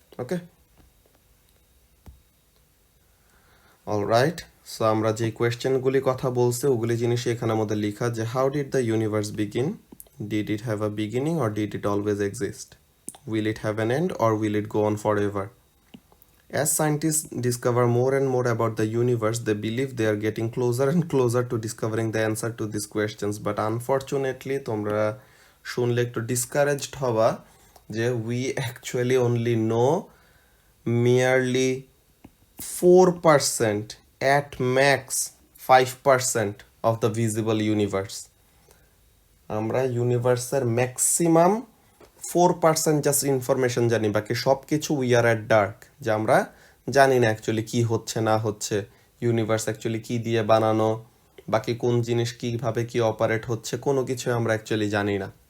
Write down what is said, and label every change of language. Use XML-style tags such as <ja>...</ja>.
<en>Okay, alright.</en> <bn>So আমরা যে কোয়েশ্চেনগুলি কথা বলছে ওগুলি জিনিসই এখানে মধ্যে লেখা,</bn> <en>যে how did the universe begin, did it have a beginning or did it always exist, will it have an end or will it go on forever. As scientists discover more and more about the universe, they believe they are getting closer and closer to discovering the answer to these questions. But unfortunately,</en> <bn>তোমরা শুনলে একটু</bn> <en>discouraged</en> <bn>হবা যে</bn> <en>we actually only know merely 4% at max 5% of the visible universe.</en> <bn>আমরা ইউনিভার্সের maximum 4% just information জানি, বাকি সব কিছু</bn> <en>we are at dark,</en> <bn>যে আমরা জানি না অ্যাকচুয়ালি কি হচ্ছে না হচ্ছে, ইউনিভার্স অ্যাকচুয়ালি কি দিয়ে বানানো, বাকি কোন জিনিস কীভাবে কি অপারেট হচ্ছে, কোনো কিছু আমরা অ্যাকচুয়ালি জানি না।</bn>